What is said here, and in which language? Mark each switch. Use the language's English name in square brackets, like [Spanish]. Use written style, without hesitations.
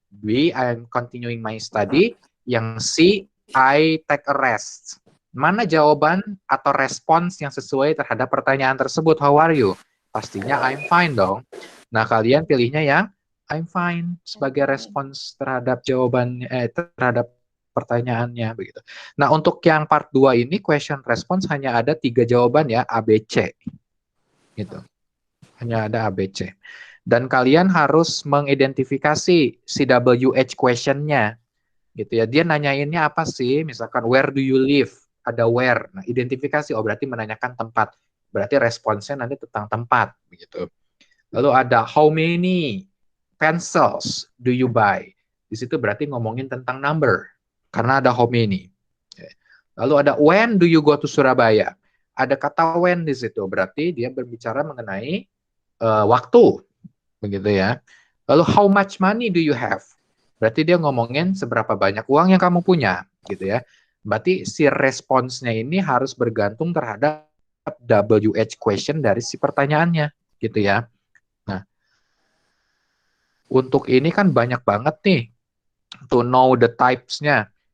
[English] B, I'm continuing my study. [Indonesian] Yang C, [English] I take a rest. [Indonesian] Mana jawaban atau respons yang sesuai terhadap pertanyaan tersebut? [English] How are you? [Indonesian] Pastinya [English] I'm fine [Indonesian] dong. Nah, kalian pilihnya yang I'm fine sebagai respons terhadap jawabannya, terhadap pertanyaannya begitu. Nah, untuk yang part 2 ini question response hanya ada 3 jawaban ya, A, B, C. Gitu. Hanya ada A, B, C. Dan kalian harus mengidentifikasi CWH question-nya. Gitu ya. Dia nanyainnya apa sih? Misalkan [English] where do you live? [Indonesian] Ada where. Nah, identifikasi, oh berarti menanyakan tempat. Berarti responsnya nanti tentang tempat begitu. Lalu ada [English] how many pencils do you buy? [Indonesian] Di situ berarti ngomongin tentang number karena ada how many. Lalu ada [English] when do you go to Surabaya? [Indonesian] Ada kata when di situ, berarti dia berbicara mengenai waktu, begitu ya. [English] Lalu how much money do you have? [Indonesian] Berarti dia ngomongin seberapa banyak uang yang kamu punya, gitu ya. Berarti si responsnya ini harus bergantung terhadap WH question dari si pertanyaannya, gitu ya. Nah, untuk ini kan banyak banget nih, [English] to know the types-nya.